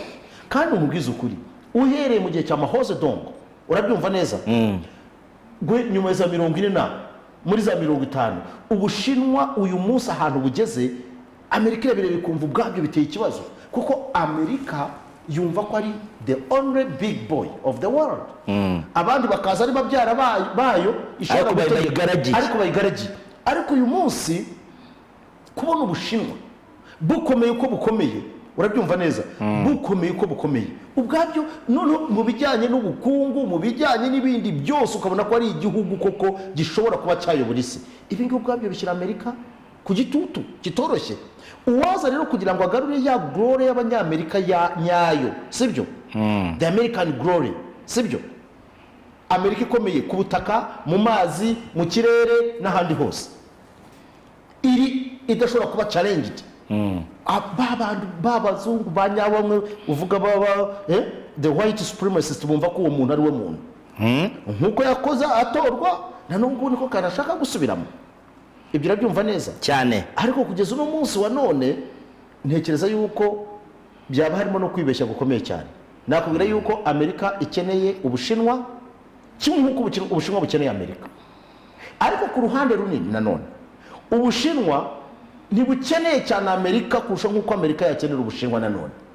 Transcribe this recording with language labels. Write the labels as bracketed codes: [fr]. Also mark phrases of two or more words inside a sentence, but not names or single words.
[rw] Kandi umubwiza ukuri, uhereye mu gihe cya Mao Zedong, urabyumva neza, nyuma za 40 muri za 50, Ubushinwa uyu munsi ahantu bugeze, Amerika irabire bikumva ubwabyo biteye ikibazo, kuko Amerika yumva ko ari [en] the only big boy of the world. [rw] Abandi bakaza ari babyara bayo ishaka ariko bayigaragiye. Ariko uyu munsi kubona Ubushinwa bukomeye uko bukomeye, urabyumva neza, bukomeye uko bukomeye ubwabyo, none mu bijyanye n'ubukungu, mu bijyanye n'ibindi byose, ukabona ko ari igihugu koko gishobora kuba cyayobora isi. Ibi ngibi ubwabyo bishyira Amerika ku gitutu kitoroshye. Uwaza rero kugira ngo agarure ya glory y'Abanyamerika nyayo, sibyo? [en] The American glory, [rw] sibyo? Amerika ikomeye ku butaka, mu mazi, mu kirere n'ahandi hose, iri idashobora kuba challenged. Babazungu banyabamwe uvuga [en] the white supremacist [rw] bumva ko uwo muntu ari we muntu, nkuko yakoze atorwa na nubwo niko kanashaka gusubiramo. Ibyo urabyumva neza cyane, ariko kugeza uno munsi wa none ntekereza yuko byaba harimo no kwibeshya gukomeye cyane. Nakubwira yuko Amerika ikeneye Ubushinwa kimwe nk'uko Ubushinwa bukeneye Amerika, ariko ku ruhande runini nanone Ubushinwa ntibukeneye cyane Amerika kurusha nk'uko Amerika yakenera Ubushinwa nanone.